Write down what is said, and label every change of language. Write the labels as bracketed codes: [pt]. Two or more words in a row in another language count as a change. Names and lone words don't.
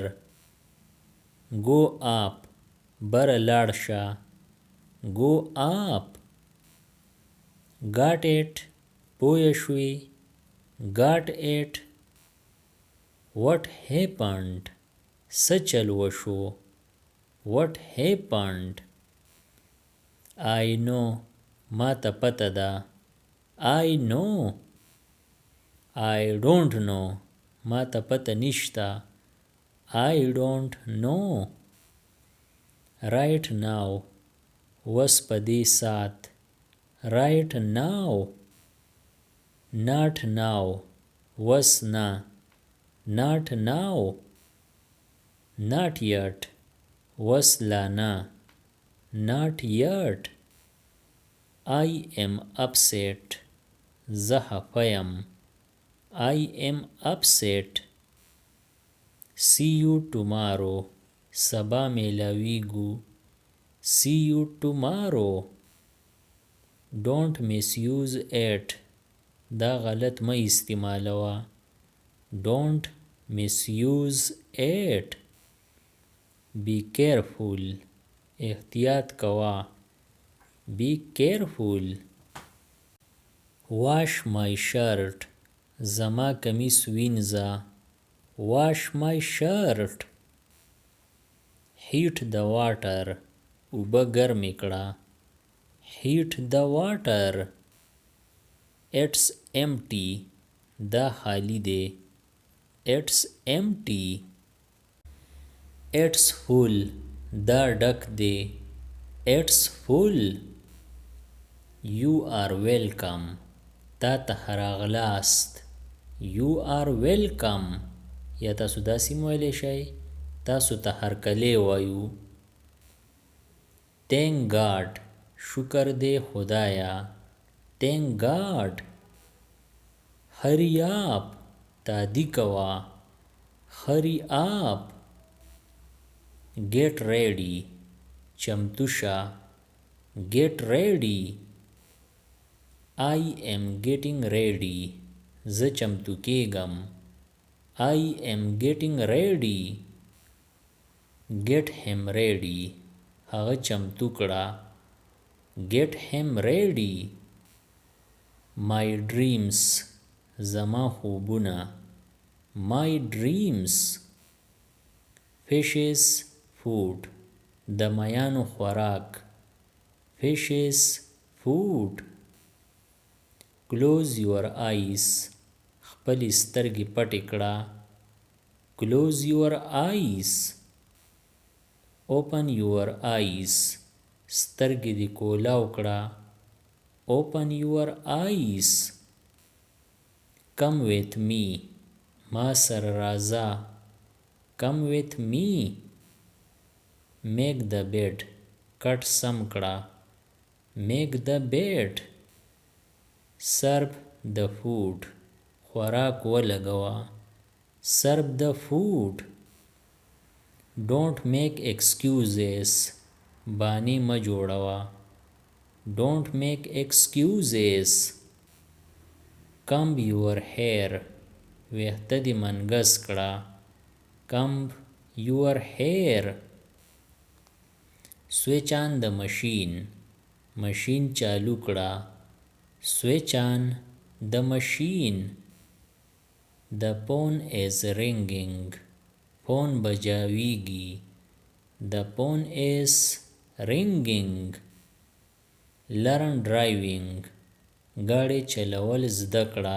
[en] Go up. [ps] بره لاړ شه. [en] Go up. Got it. [ps] پوه شوې. [en] Got it. What happened? [ps] څه چل وشو. [en] What happened? I know. [ps] ما ته پته ده. [en] I know. I don't know. [ps] ما ته پته نشته. [en] I don't know. Right now. [ps] وس په دې سات. [en] Right now. Not now. [ps] وس نه. [en] Not now. Not yet. [ps] وس لا نه. [en] Not yet. I am upset. [ps] زه خفه یم. [en] I am upset. See you tomorrow. [ps] سبا میلاویږو. [en] See you tomorrow. Don't misuse it. [ps] دا غلط مه استعمالوه. [en] Don't misuse it. Be careful. [ps] احتیاط کوه. [en] Be careful. Wash my shirt. [ps] زما کمیس وینځه. [en] Wash my shirt. Heat the water. [ps] اوبه ګرمې کړه. [en] Heat the water. It's empty. [ps] دا خالی دی. [en] It's empty. It's full. [ps] دا ډک دی. [en] It's full. You are welcome. [ps] تا ته راغلاست. [en] You are welcome. [ps] یا تاسو داسې ویلی شئ. تاسو ته هرکلی وایو. [en] Thank God. [ps] شکر دی خدایا. [en] Thank God. Hurry up. [ps] تادی کوا. [en] hurry up. get ready. [ps] چمتو شه. [en] get ready. I am getting ready. [ps] زه چمتو کیږم. [en] I am getting ready. get him ready. [ps] هغه چمتو کړه. [en] get him ready. my dreams. [ps] زما خوبونه. [en] my dreams. fishes food. [ps] د میانو خوراک. [en] fishes food. close your eyes. [ps] خپلې سترګې پټې کړه. [en] close your eyes. open your eyes. [ps] سترګې دې کولاو کړه. [en] open your eyes. come with me. [ps] ما سره راځه. [en] come with me. make the bed. [ps] کټ سم کړه. [en] make the bed. serve the food. [ps] خوراک ولګوه. [en] serve the food. don't make excuses. [ps] بانی ما جوړوه. [en] don't make excuses. comb your hair. [ps] ویښته دې منګس کړه. [en] comb your hair. switch on the machine. [ps] ماشین چالو کړه. [en] switch on the machine. the phone is ringing. [ps] phone بجاویږي. [en] the phone is ringing. learn driving. [ps] गाड़ी چلول زده کړه.